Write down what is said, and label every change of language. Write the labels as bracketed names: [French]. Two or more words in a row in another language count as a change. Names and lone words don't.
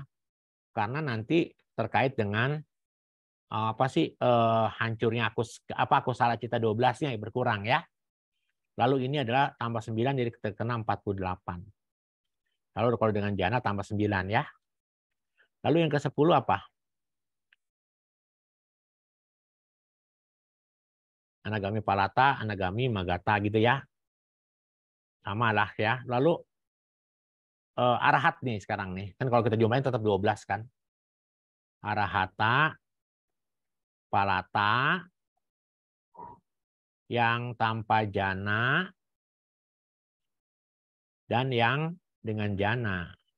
[Indonesian] Karena nanti terkait dengan hancurnya aku salah cita 12-nya berkurang ya. Lalu ini adalah tambah 9 jadi terkena 48. Lalu kalau dengan jana tambah 9 ya. Lalu yang ke-10 apa? [Pali] Anagami palata, anagami magata gitu ya. [Indonesian] Sama lah ya. Lalu arahat nih sekarang nih. Kan kalau kita jumlahin tetap 12 kan. [Pali] Arahata, palata, [Indonesian] yang tanpa jana, dan yang dengan jana.